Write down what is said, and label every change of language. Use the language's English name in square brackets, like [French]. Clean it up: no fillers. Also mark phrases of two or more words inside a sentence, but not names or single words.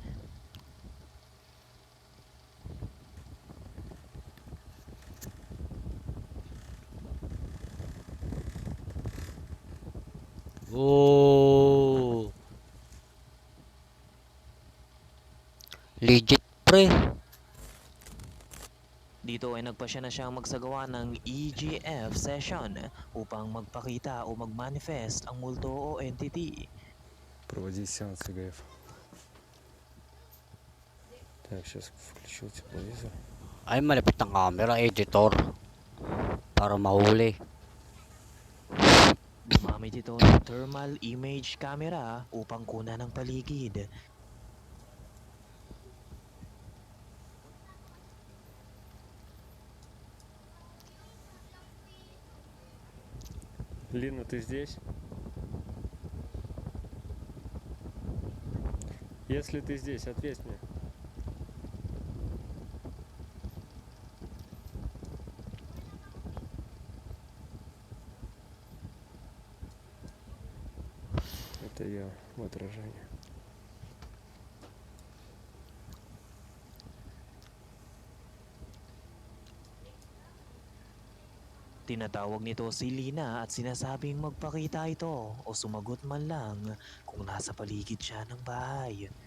[Filipino] Oh. Legit pre. Dito ay nagpasya na siyang magsagawa ng EGF session upang magpakita o magmanifest ang multo o entity. [Russian] Проводить сеанс ИГФ. Так, сейчас включу тепловизор. [Filipino] Ay malapit ng [English] camera editor. [Filipino] Para mahuli. Gumamit ito ng [English] thermal image camera [Filipino] upang kunan ng paligid. [Russian] Лина, ты здесь? Если ты здесь, ответь мне. Это я в отражении. [Filipino] Tinatawag nito si Lina at sinasabing magpakita ito o sumagot man lang kung nasa paligid siya ng bahay.